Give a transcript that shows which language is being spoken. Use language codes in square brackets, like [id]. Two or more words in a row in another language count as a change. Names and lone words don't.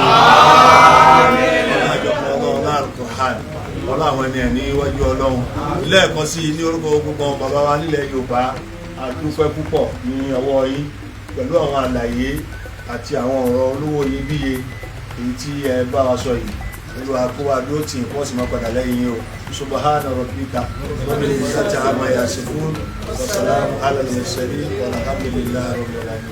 [yo] àjọpọ̀ Ọlọ́run láàrúkọ hàn ọlọ́ àwọn ènìyàn ní iwájú Ọlọ́run lẹ́ẹ̀kan sí ní orúkọ gbogbo bàbá wa nílẹ̀ Yorùbá a dúpẹ́ púpọ̀ ní ọwọ́ yín pẹ̀lú àwọn àlàyé àti àwọn ọ̀rọ̀ olówó iyebíye èyí tí ẹ bá wa sọ yìí Olúwa kó wa dúró tì wọ́n sì máa padà lẹ́yìn o [ar] سبحان ربك رب العزة عما يصفون وسلام على المرسلين والحمد لله رب العالمين.